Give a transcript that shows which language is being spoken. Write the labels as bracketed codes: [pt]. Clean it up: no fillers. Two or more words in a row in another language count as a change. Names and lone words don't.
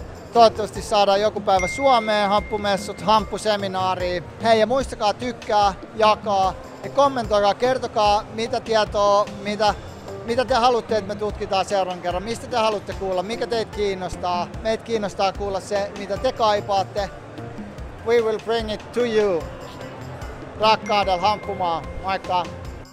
[fi] Toivottavasti saadaan joku päivä Suomeen hamppumessut, hamppuseminaariin. Hei, ja muistakaa tykkää, jakaa ja kommentoikaa, kertokaa mitä tietoa, mitä te haluatte, että me tutkitaan seuraavan kerran, mistä te haluatte kuulla, mikä teitä kiinnostaa. Meitä kiinnostaa kuulla se, mitä te kaipaatte. [en] We will bring it to you. [fi] Rakkaudella Hamppumaa. Moikka!